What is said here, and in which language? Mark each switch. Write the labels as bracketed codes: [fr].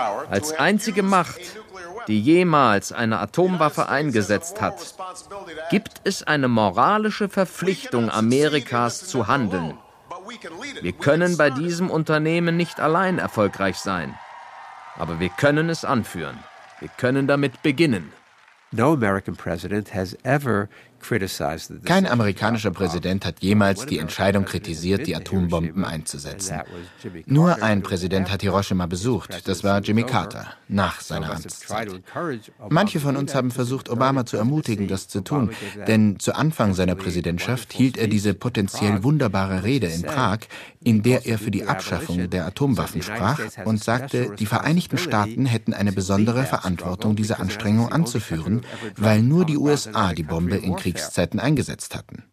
[de] Als einzige Macht, die jemals eine Atomwaffe eingesetzt hat, gibt es eine moralische Verpflichtung, Amerikas zu handeln. Wir können bei diesem Unternehmen nicht allein erfolgreich sein, aber wir können es anführen. Wir können damit beginnen. [en] No American president has ever criticized. [de] Kein amerikanischer Präsident hat jemals die Entscheidung kritisiert, die Atombomben einzusetzen. Nur ein Präsident hat Hiroshima besucht, das war Jimmy Carter, nach seiner Amtszeit. Manche von uns haben versucht, Obama zu ermutigen, das zu tun, denn zu Anfang seiner Präsidentschaft hielt er diese potenziell wunderbare Rede in Prag, in der er für die Abschaffung der Atomwaffen sprach und sagte, die Vereinigten Staaten hätten eine besondere Verantwortung, diese Anstrengung anzuführen, weil nur die USA die Bombe in Kriegszeiten eingesetzt hatten.